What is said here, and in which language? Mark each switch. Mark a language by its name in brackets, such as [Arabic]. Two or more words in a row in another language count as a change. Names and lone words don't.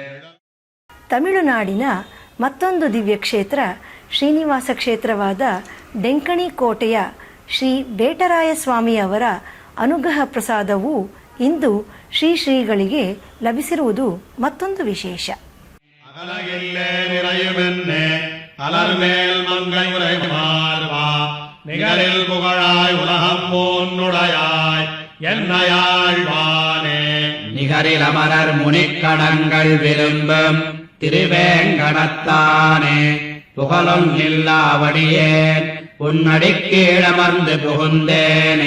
[Kannada] ತಮಿಳುನಾಡಿನ ಮತ್ತೊಂದು ದಿವ್ಯಕ್ಷೇತ್ರ ಶ್ರೀನಿವಾಸ ಕ್ಷೇತ್ರವಾದ ಡೆಂಕಣಿ ಕೋಟೆಯ ಶ್ರೀ ಬೇಟರಾಯ ಸ್ವಾಮಿಯವರ ಅನುಗ್ರಹ ಪ್ರಸಾದವು ಇಂದು ಶ್ರೀ ಶ್ರೀಗಳಿಗೆ ಲಭಿಸಿರುವುದು ಮತ್ತೊಂದು ವಿಶೇಷ. [Tamil] நிகரில் புகழாய் உலகம் போன்னுடையாய் என்னையாழ்வானே நிகரில் அமரர் முனிக்கணங்கள் விரும்பும் திருவேங்கடத்தானே புகழும் இல்லாவடியே உன்னடிக்கீழமர்ந்து புகுந்தேನೆ.